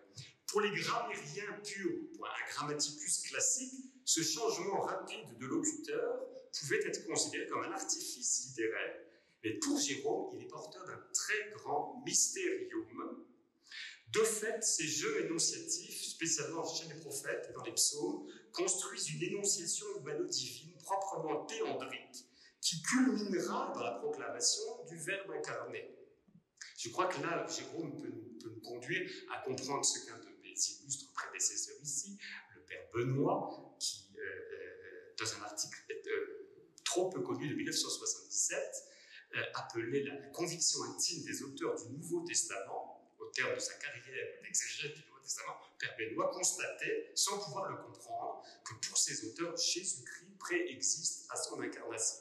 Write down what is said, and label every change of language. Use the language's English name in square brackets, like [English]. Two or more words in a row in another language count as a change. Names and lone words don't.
[French] Pour les grammairiens purs, pour un grammaticus classique, ce changement rapide de locuteur pouvait être considéré comme un artifice littéraire, mais pour Jérôme, il est porteur d'un très grand mystérium. De fait, ces jeux énonciatifs, spécialement chez les prophètes et dans les psaumes, construisent une énonciation humano-divine proprement théandrique qui culminera dans la proclamation du Verbe incarné. Je crois que là, Jérôme peut nous conduire à comprendre ce qu'un de mes illustres prédécesseurs ici, le père Benoît, qui, dans un article trop peu connu de 1977, appelait la conviction intime des auteurs du Nouveau Testament, au terme de sa carrière d'exégète du Nouveau Testament, père Benoît constatait, sans pouvoir le comprendre, que pour ces auteurs, Jésus-Christ préexiste à son incarnation.